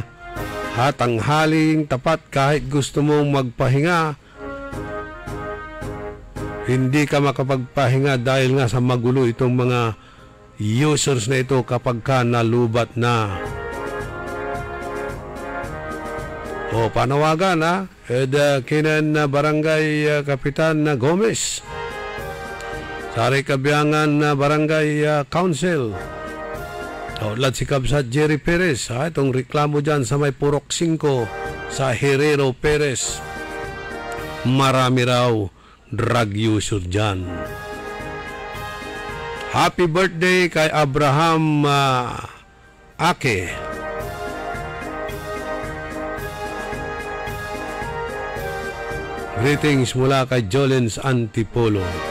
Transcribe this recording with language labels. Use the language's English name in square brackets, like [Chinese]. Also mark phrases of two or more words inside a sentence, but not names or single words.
[Filipino] Tanghaling tapat kahit gusto mong magpahinga. Hindi ka makapagpahinga dahil nga sa magulo itong mga users na ito kapag ka nalubat na. Panawagan ha. Kinan Barangay Kapitan Gomez. Sari Kabiangan Barangay Council. Outlet si Kabsat Jerry Perez. Itong reklamo dyan sa may Purok 5 sa Herrero Perez. Marami raw drug user dyan. [English] Happy birthday [Filipino] kay Abraham Ake. Greetings mula kay Jolens Antipolo.